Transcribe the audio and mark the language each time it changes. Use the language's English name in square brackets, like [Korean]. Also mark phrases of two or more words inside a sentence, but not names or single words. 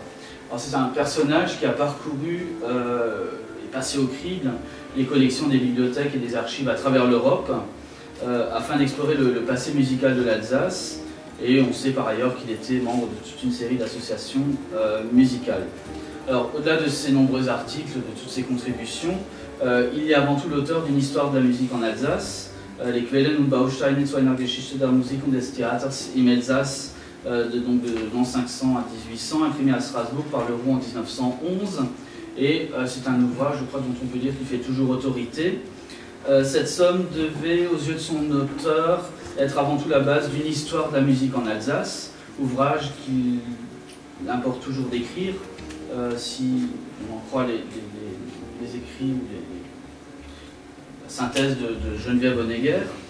[French] C'est un personnage qui a parcouru et passé au crible les collections des bibliothèques et des archives à travers l'Europe afin d'explorer le passé musical de l'Alsace. Et on sait par ailleurs qu'il était membre de toute une série d'associations musicales. Alors, au-delà de ces nombreux articles, de toutes ces contributions, il est avant tout l'auteur d'une histoire de la musique en Alsace, les Quellen und Bausteine zu einer Geschichte der Musik und des Theaters im Elsass, de l'an 500 à 1800, imprimé à Strasbourg par le Roux en 1911. Et c'est un ouvrage, je crois, dont on peut dire qu'il fait toujours autorité. Cette somme devait, aux yeux de son auteur, être avant tout la base d'une histoire de la musique en Alsace, ouvrage qu'il importe toujours d'écrire, si on en croit les écrits ou la synthèse de Geneviève Honegger.